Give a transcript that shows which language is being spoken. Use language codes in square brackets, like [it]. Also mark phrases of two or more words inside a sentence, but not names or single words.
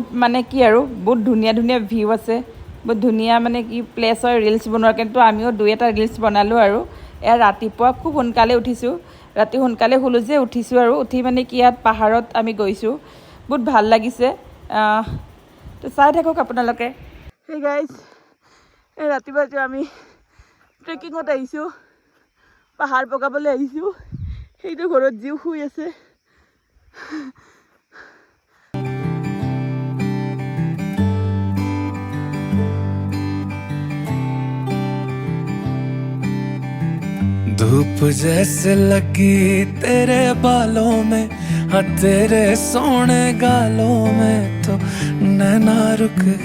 [as] মানে কি আৰু বহুত ধুনীয়া ভিউ আছে বহুত ধুনীয়া মানে কি প্লেচ হয় ৰিলছ বনোৱাৰ কিন্তু আমিও 2-এটা ৰিলছ বনালোঁ আৰু এয়া ৰাতিপুৱা খুব সোনকালে উঠিছোঁ ৰাতি সোনকালে শুলোঁ যে উঠিছোঁ আৰু উঠি মানে কি ইয়াত পাহাৰত আমি গৈছোঁ বহুত ভাল লাগিছে তো চাই থাকক আপোনালোকে সেই গাইজ এই ৰাতিপুৱা আমি ট্ৰেকিঙত আহিছোঁ পাহাৰ বগাবলৈ আহিছোঁ সেইটো ঘৰত জিও শুই আছে [hi] धूप जैसे लगी तेरे बालों में हाँ तेरे सोने गालों में तो नैना रुक